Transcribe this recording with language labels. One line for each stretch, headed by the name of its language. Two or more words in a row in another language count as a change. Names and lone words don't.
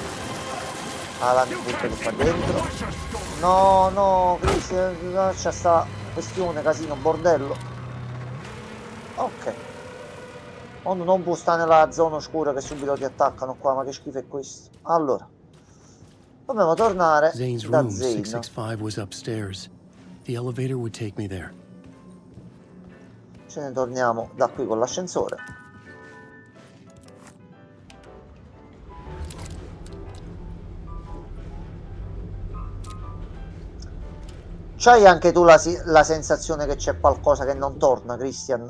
Italian: Alan buttali qua dentro, no, Christian, lascia sta questione, casino, bordello, ok, non può stare nella zona oscura che subito ti attaccano qua, ma che schifo è questo, allora, dobbiamo tornare da room Zane.
English: 665 was upstairs. The elevator would take me there.
Italian: Ce ne torniamo da qui con l'ascensore. C'hai anche tu la sensazione che c'è qualcosa che non torna, Christian?